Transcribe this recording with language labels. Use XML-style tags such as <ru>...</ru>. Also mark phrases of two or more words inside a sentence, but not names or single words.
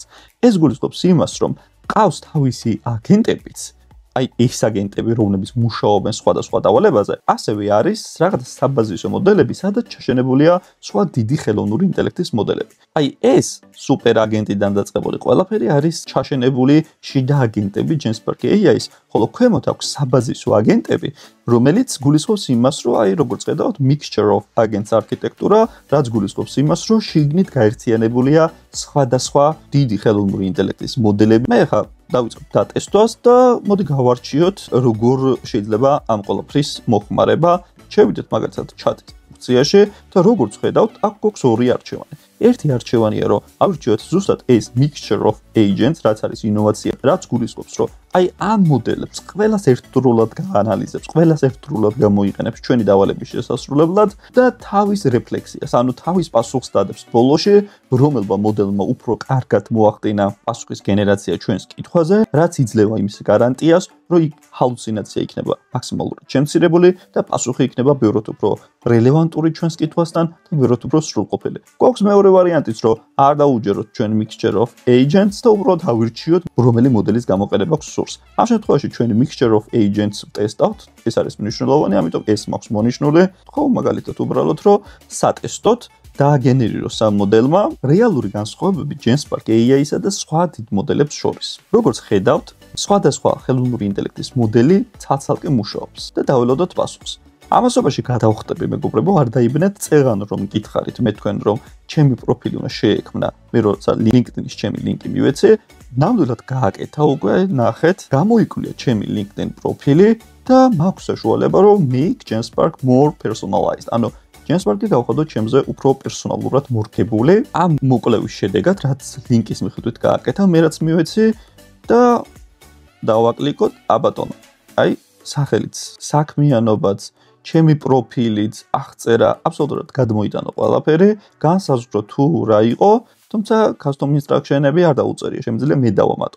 <ka>ეს გულისხმობს იმას, რომ ყავს თავისი აგენტებიც, აი ეს აგენტები, რომლებიც მუშაობენ სხვადასხვა დავალებაზე, ასევე არის რაღაც საბაზისო მოდელები, სადაც ჩაშენებულია სხვა დიდი ხელოვნური ინტელექტის მოდელები. აი ეს სუპერ აგენტიდან დაწყებული ყველაფერი არის ჩაშენებული შიდა აგენტები Genspark AI-ის, ხოლო ქვემოთ აქვს საბაზისო აგენტები, რომელიც გულისხმობს იმას, რომ აი როგორც ხედავთ,</ka> <en>mixture of agents</en> <ka>არქიტექტურა, რაც გულისხმობს იმას, რომ შიგნით გაერთიანებულია სხვადასხვა დიდი ხელოვნური ინტელექტის მოდელები. მე ხა დავიწყებ დატესტვას და მოდი გავარჩიოთ, როგორ შეიძლება ამ ყველაფრის მოხმარება. შევიდეთ მაგალითად chat-ის ფუნქციაში და როგორც ხედავთ, აქ გვაქვს ორი არჩევანი. ერთი არჩევანია, რომ ავირჩიოთ ზუსტად ეს</ka> <en>mixture of agents,</en> <ka>რაც არის ინოვაცია, რაც გულისხმობს, რომ აი ამ მოდელებს ყველას ერთდროულად გაანალიზებს, ყველას ერთდროულად გამოიყენებს ჩვენი დავალების შესასრულებლად და თავის რეფლექსიას, ანუ თავის პასუხს დადებს ბოლოში, რომელმა მოდელმა უფრო კარგად მოახდინა პასუხის გენერაცია ჩვენს კითხვაზე, რაც იძლევა იმის გარანტიას, რომ ჰალუცინაცია იქნება მაქსიმალურად შემცირებული და პასუხი იქნება ბევრად უფრო რელევანტური ჩვენს კითხვასთან და ბევრად უფრო სრულყოფილი. გვაქვს მეორე ვარიანტიც, რომ არ დაუჯეროთ ჩვენ</ka> <en>mixture of agents</en> <ka>და უბრალოდ ავირჩიოთ, რომელი მოდელის გამოყენება გვსურს. ამ შემთხვევაში ჩვენი</ka> <en>mixture of agents</en> <ka>ტესტავთ, ეს არის მნიშვნელოვანი, ამიტომ ეს მაქვს მონიშნული. ხო, მაგალითად უბრალოდ რომ სატესტოთ დააგენერიროს ამ მოდელმა რეალური განსხვავებები Genspark AI-სა და სხვა დიდ მოდელებს შორის. როგორც ხედავთ, სხვადასხვა ხელოვნური ინტელექტის მოდელი ცალ-ცალკე მუშაობს და დაველოდოთ პასუხს. ამასობაში გადავხტები მეგობრებო, არ დაიბნეთ წეღან რომ გითხარით მე თქვენ რომ ჩემი პროფილი უნდა შეექმნა. მე როცა LinkedIn-ის ჩემი ლინკი მივეცე, ნამდვილად გააკეთა უკვე, ნახეთ, გამოიკვლია ჩემი LinkedIn პროფილი და მაქვს საშუალება რომ</ka> <en>make Genspark more personalized.</en> <ka>ანუ GenSpark-ი გავხადოთ ჩემზე უფრო პერსონალურად მორგებული. ამ მოკლევის შედეგად, რაც ლინკის მიხედვით გააკეთა, მე რაც მივეცი და დავაკლიკოთ აბატონო. აი, სახელიც, საქმიანობაც, ჩემი პროფილიც, აღწერა, აბსოლუტურად გადმოიტანო ყველაფერი, განსაზღვრო თუ რა იყო, თუმცა</ka> <en>custom instruction-</en> <ka>ები არ დაუწერია, შემიძლია მე დავამატო.</ka>